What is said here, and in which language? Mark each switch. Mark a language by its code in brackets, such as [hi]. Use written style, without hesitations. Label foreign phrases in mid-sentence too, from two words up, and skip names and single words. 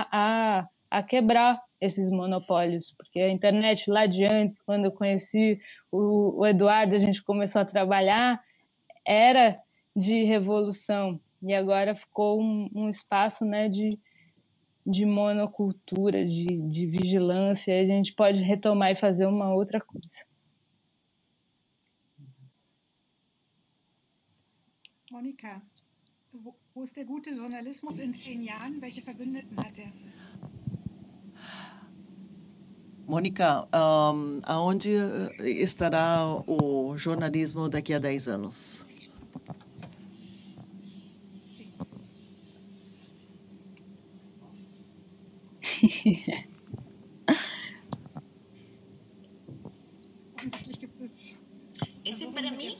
[pt] a quebrar esses monopólios, porque a internet lá de antes, quando eu conheci o Eduardo, a gente começou a trabalhar, era de revolução, e agora ficou um espaço, né, de monocultura, de vigilância, e a gente pode retomar e fazer uma outra coisa. [de] Monika, wo ist der gute Journalismus in 10 Jahren? Welche Verbündeten hat er? [pt] Mônica, aonde estará o jornalismo daqui a 10 anos? Esse é para mim?